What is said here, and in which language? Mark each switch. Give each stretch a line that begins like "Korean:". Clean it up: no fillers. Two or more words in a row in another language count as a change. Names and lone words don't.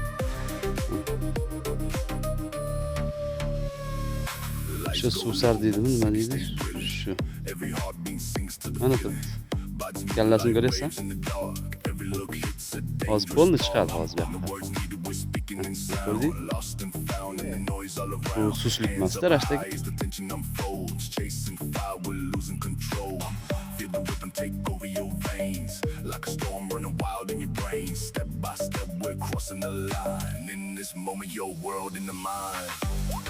Uzbek: Shu suvsar deydimi nima deydi? Shu mana turibdi. Kallasini ko'raysan? Hozir bo'ldi chiqadi hozir bu yoqqa. Ko'rding? Bu suslik emasda rashdagi.
English: Take over your veins like a storm running wild in your brain. Step by step, we're crossing the line. In this moment, your world in the mind.